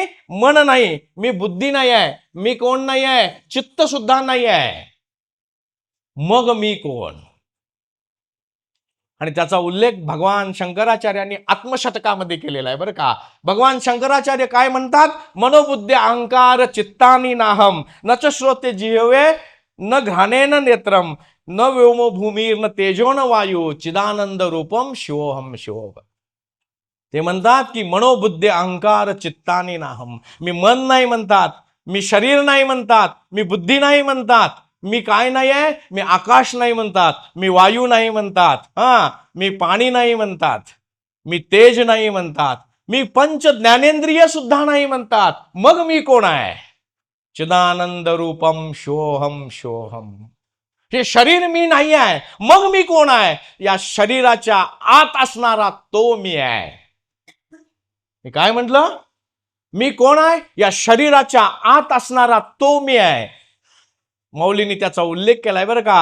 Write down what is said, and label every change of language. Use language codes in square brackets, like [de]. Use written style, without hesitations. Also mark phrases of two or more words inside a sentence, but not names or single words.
[mr] मन नाही, मी बुद्धी नाही आहे, मी कोण नाही आहे? चित्त सुद्धा नाही आहे. मग मी कोण? आणि त्याचा उल्लेख भगवान शंकराचार्यांनी आत्मशतकामध्ये केलेला आहे बरं का. भगवान शंकराचार्य काय म्हणतात? [sa] मनोबुद्धी अहंकार चित्तानी नाहम न च श्रोते जिह्वे न घ्राणेन नेत्रम न व्योमो भूमीर न तेजो न वायू चिदानंद रूपम शिवोहम शिवोहम. [mr] ते म्हणतात की [sa] मनोबुद्धी अहंकार चित्तानी नाहम. [mr] मी मन नाही म्हणतात, मी शरीर नाही म्हणतात, मी बुद्धी नाही म्हणतात, मी काय नाही आहे? मी आकाश नाही म्हणतात, मी वायू नाही म्हणतात, मी पाणी नाही म्हणतात, मी तेज नाही म्हणतात, मी पंच ज्ञानेंद्रिय सुद्धा नाही म्हणतात. मग मी कोण आहे? [sa] चिदानंद रूपम शोहम शोहम. [mr] हे शरीर मी नाही आहे. मग मी कोण आहे? या शरीराच्या आत असणारा तो मी आहे. मी काय म्हटलं? मी कोण आहे? या शरीराच्या आत असणारा तो मी आहे. मौलींनी त्याचा उल्लेख केलाय बरं का.